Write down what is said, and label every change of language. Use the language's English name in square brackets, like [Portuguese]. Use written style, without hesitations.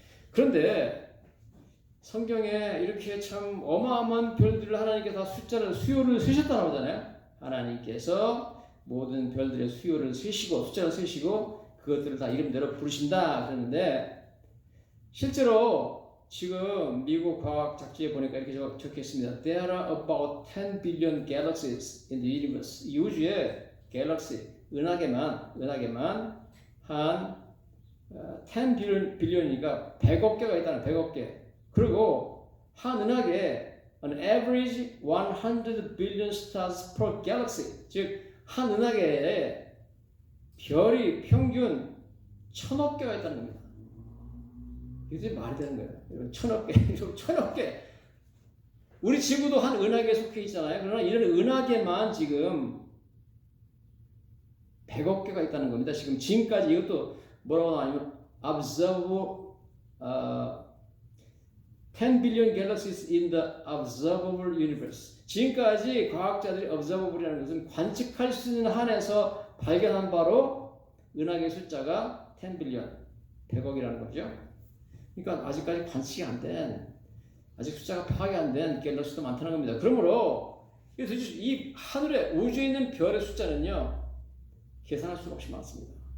[Korean] 그런데 성경에 이렇게 참 어마어마한 별들을 하나님께서 다 수요를 세셨다고 하잖아요. 하나님께서 모든 별들의 수요를 세시고 숫자를 세시고 그것들을 다 이름대로 부르신다 그러는데 실제로 지금 미국 과학 잡지에 보니까 이렇게 적혀 있습니다. [English] There are about 10 billion galaxies in the universe. [Korean] 이 우주에 갤럭시 은하계만 한 10 billion이니까 100억 개가 있다는 100억 개. 그리고 한 은하계에 [English] an average 100 billion stars per galaxy. [Korean] 즉 한 은하계에 별이 평균 1000억 개가 있다는 겁니다. 이게 말이 되는 거예요. 여러분 1000억 개, 1000억 개. 우리 지구도 한 은하계에 속해 있잖아요. 그러나 이런 은하계만 지금 100억 개가 있다는 겁니다. 지금까지 이것도 뭐라고 나오냐면 [English] observable 10 billion galaxies in the observable universe. [Korean] 지금까지 과학자들이 observable이라는 것은 관측할 수 있는 한에서 발견한 바로 은하계 숫자가 10 billion, 100억이라는 거죠. 그러니까 아직까지 관측이 안 된, 아직 숫자가 파악이 안 된 갤럭시도 많다는 겁니다. 그러므로 이 하늘에 우주에 있는 별의 숫자는요 계산할 수가 없이 많습니다.